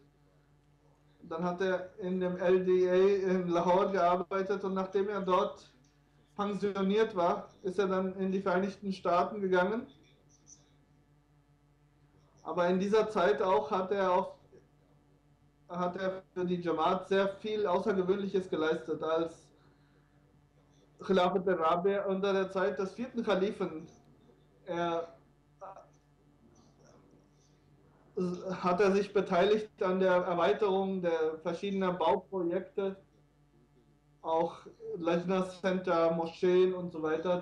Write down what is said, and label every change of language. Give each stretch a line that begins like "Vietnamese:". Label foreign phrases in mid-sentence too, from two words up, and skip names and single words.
German: Dann hat er in dem LDA in Lahore gearbeitet und nachdem er dort pensioniert war, ist er dann in die Vereinigten Staaten gegangen. Aber in dieser Zeit auch hat er für die Jamaat sehr viel Außergewöhnliches geleistet. Als Khilafat al-Rabi' unter der Zeit des 4. Khalifen hat er sich beteiligt an der Erweiterung der verschiedenen Bauprojekte, auch Lajna Center, Moscheen und so weiter.